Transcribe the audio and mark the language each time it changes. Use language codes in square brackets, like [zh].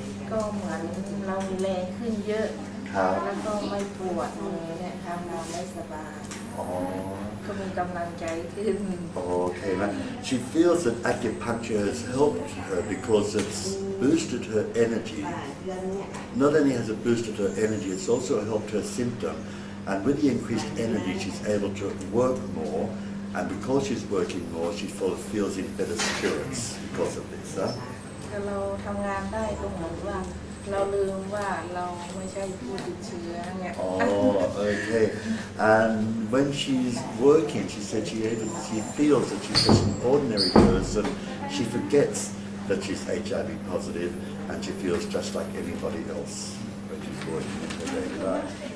[th] ก็เหมือนเรามีแรงขึ้นเยอะแล้วก็ไม่ปวดเลยเนี่ยทำงานได้สบายก็มีกำลังใจขึ้น [en] Okay, she feels that acupuncture has helped her because it's boosted her energy. Not only has it boosted her energy, it's also helped her symptom. And with the increased energy, she's able to work more. And because she's working more, she feels in better spirits because of this. [th] เราทำงานได้ก็เหมือนว่าเราลืมว่าเราไม่ใช่ผู้ติดเชื้อเนี่ย [en] Okay. And when she's working, she said she feels that she's just an ordinary person. She forgets that she's HIV positive, and she feels just like anybody else when she's working in her daily life.